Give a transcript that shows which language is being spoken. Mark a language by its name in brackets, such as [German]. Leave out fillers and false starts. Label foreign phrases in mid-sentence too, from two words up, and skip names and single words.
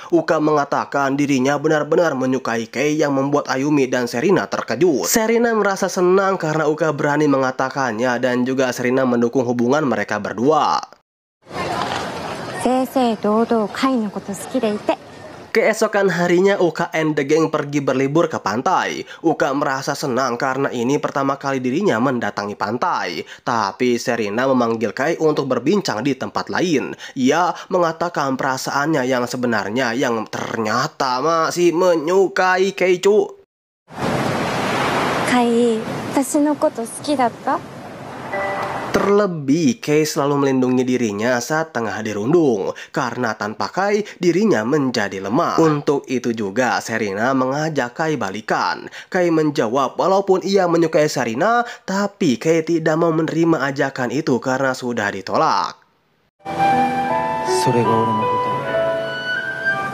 [Indonesian] Uka mengatakan dirinya benar-benar menyukai Kei yang membuat Ayumi dan Serina terkejut. Serina merasa senang karena Uka berani mengatakannya, dan juga Serina mendukung hubungan mereka berdua. Keesokan harinya Uka [English] and the gang [Indonesian] pergi berlibur ke pantai. Uka merasa senang karena ini pertama kali dirinya mendatangi pantai. Tapi Serina memanggil Kei untuk berbincang di tempat lain. Ia mengatakan perasaannya yang sebenarnya yang ternyata masih menyukai Kei cu. [Japanese] Kei, 私のこと好きだった? [Indonesian] Terlebih, Kei selalu melindungi dirinya saat tengah dirundung, karena tanpa Kei, dirinya menjadi lemah. Untuk itu juga, Serina mengajak Kei balikan. Kei menjawab walaupun ia menyukai Serina, tapi Kei tidak mau menerima ajakan itu karena sudah ditolak.